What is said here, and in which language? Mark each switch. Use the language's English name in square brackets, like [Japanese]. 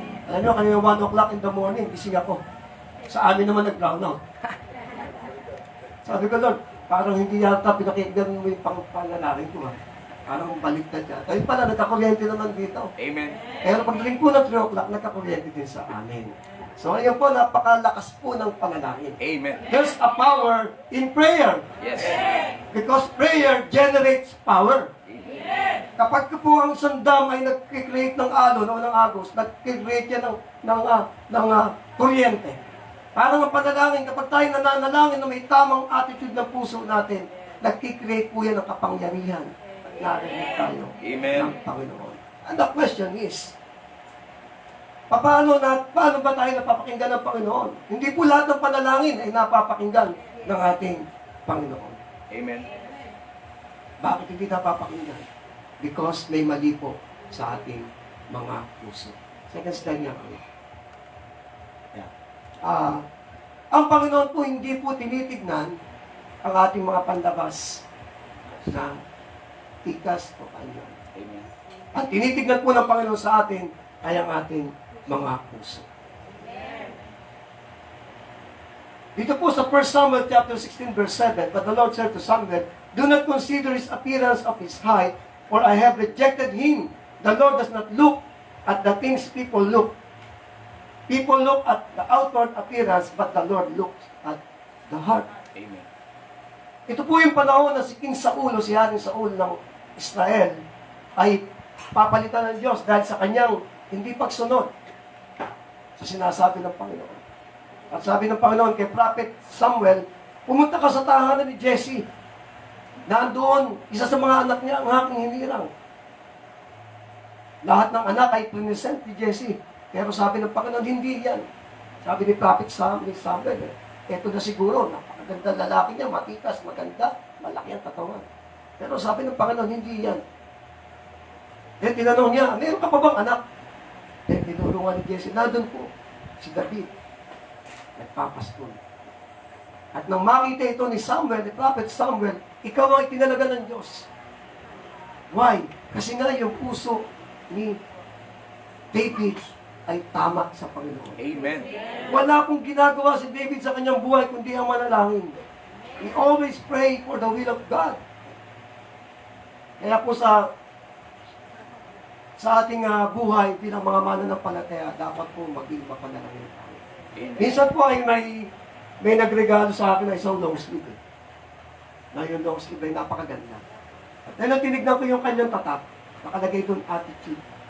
[Filipino] Alam nyo, kanina [English] 1 o'clock in the morning, [Filipino] gising ako. Sa amin naman nag-brown out. Sabi ko, Lord, parang hindi yata pinakinggan mo yung pangalalaki ko. Parang baliktad ka. Ayun pala, nagkakuryente naman dito. Amen. Pero pagdating po ng 3 o'clock, nagkakuryente din sa amin. So, ayun po, napakalakas po ng panalangin. Amen. [English] There's a power in prayer. Yes. Because prayer generates power. [Filipino] Kapag po ang sandam ay nag-create ng alon o ng agos, nag-create yan ng kuryente. Parang ang panalangin, kapag tayo nananalangin na may tamang attitude ng puso natin, nag-create po yan ng kapangyarihan. Narinig tayo Amen. ng Panginoon. [English] And the question is, [Filipino] paano ba tayo napapakinggan ng Panginoon? Hindi po lahat ng panalangin ay napapakinggan ng ating Panginoon. Amen. Bakit hindi napapakinggan? [English] Because [Filipino] may mali po sa ating mga puso. Second slide niya kami. Yeah. Ang Panginoon po hindi po tinitignan ang ating mga panlabas na tikas o kanyan. Amen. Ang tinitignan po ng Panginoon sa atin ay ang ating mga puso. Dito po sa [English] 1 Samuel chapter 16 verse 7, but the Lord said to Samuel, do not consider his appearance of his height, for I have rejected him. The Lord does not look at the things people look. People look at the outward appearance, but the Lord looks at the heart. Amen. [Filipino] Ito po yung panahon na si King Saul o si Haring Saul ng Israel ay papalitan ng Diyos dahil sa kanyang hindi pagsunod sa sinasabi ng Panginoon. At sabi ng Panginoon kay Prophet Samuel, pumunta ka sa tahanan ni Jesse. Nandoon, isa sa mga anak niya ang aking hinirang. Lahat ng anak ay present ni Jesse. Pero sabi ng Panginoon, hindi yan. Sabi ni Prophet Samuel, eto na siguro, napakaganda lalaki niya, matikas, maganda, malaki ang katawan. Pero sabi ng Panginoon, hindi yan. Eh, tinanong niya, meron ka pa bang anak? Eh, tinulungan ni Jesse, nandun po, si David, nagpapastol. At nang makita ito ni Samuel, ni Prophet Samuel, ikaw ang itinalaga ng Diyos. [English] Why? [Filipino] Kasi nga yung puso ni David ay tama sa Panginoon. Amen. Wala pong ginagawa si David sa kanyang buhay kundi ang manalangin. [English] He always pray for the will of God. [Filipino] Kaya po sa ating buhay bilang mga mananampalataya, dapat po maging mapanalangin tayo. Amen. Minsan po ay may nagregalo sa akin na isang long sleeve. Na yung long sleeve ay napakaganda. At nang tinignan ko yung kanyang tatak, nakalagay doon attitude.